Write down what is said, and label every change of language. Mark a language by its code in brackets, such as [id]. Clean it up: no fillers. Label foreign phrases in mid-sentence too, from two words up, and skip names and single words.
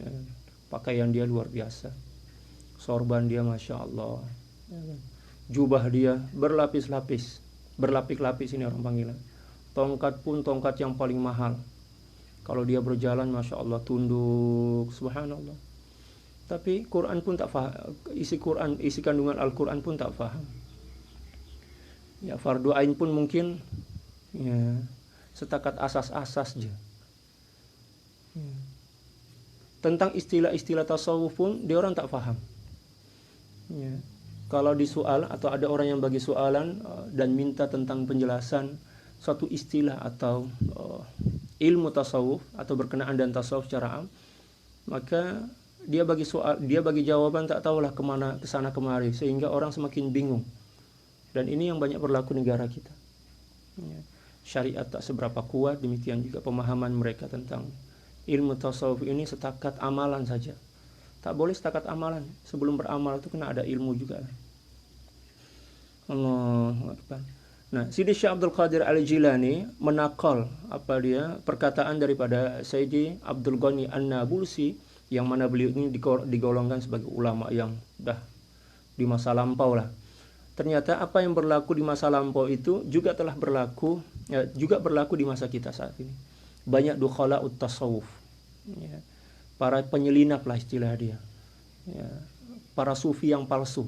[ms] Pakaian dia luar biasa, sorban dia [ar] ما شاء الله, [ms] jubah dia berlapis-lapis, berlapis-lapis ini orang panggilan. Tongkat pun tongkat yang paling mahal. Kalau dia berjalan [ar] ما شاء الله [ms] tunduk, subhanallah. Tapi Quran pun tak faham, isi kandungan Al-Quran pun tak faham. Ya, fardu ain pun mungkin ya setakat asas-asas aja. Ya. Tentang istilah-istilah tasawuf pun dia orang tak faham. Ya. Kalau disoal atau ada orang yang bagi soalan dan minta tentang penjelasan suatu istilah atau ilmu tasawuf atau berkenaan dan tasawuf secara am, maka dia bagi jawaban tak tahulah kemana, kesana kemari, sehingga orang semakin bingung. Dan ini yang banyak berlaku negara kita. Ya. Syariat tak seberapa kuat, demikian juga pemahaman mereka tentang ilmu tasawuf ini setakat amalan saja. Tak boleh setakat amalan. Sebelum beramal itu kena ada ilmu juga. [ar] الله أكبر. [ms] Nah, Sidi Syekh Abdul Qadir Al-Jilani menakal perkataan daripada Sayyidi Abdul Ghani An-Nabulsi, yang mana beliau ini digolongkan sebagai ulama yang dah di masa lampau lah. Ternyata apa yang berlaku di masa lampau itu juga telah berlaku, juga berlaku di masa kita saat ini. Banyak dukhala tasawuf, ya, para penyelinap lah istilah dia, ya, para sufi yang palsu.